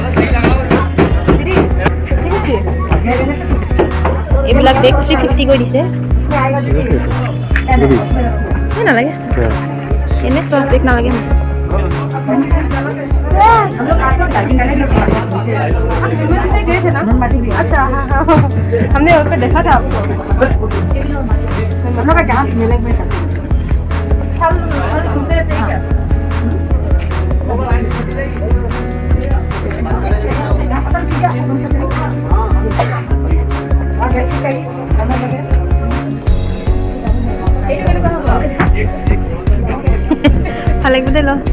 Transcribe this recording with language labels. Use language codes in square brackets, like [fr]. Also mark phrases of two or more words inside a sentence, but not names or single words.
[as] এইবিলাক বেগ 350 কৰি দিছে। নালাগে, এনে চব বেগ নালাগে। [hi] अच्छा हाँ हाँ हमने वहाँ पे देखा था आपको। हम लोग का जहाँ मेले में था हम घूमते रहते हैं क्या? [as] ভাল লাগিব দে।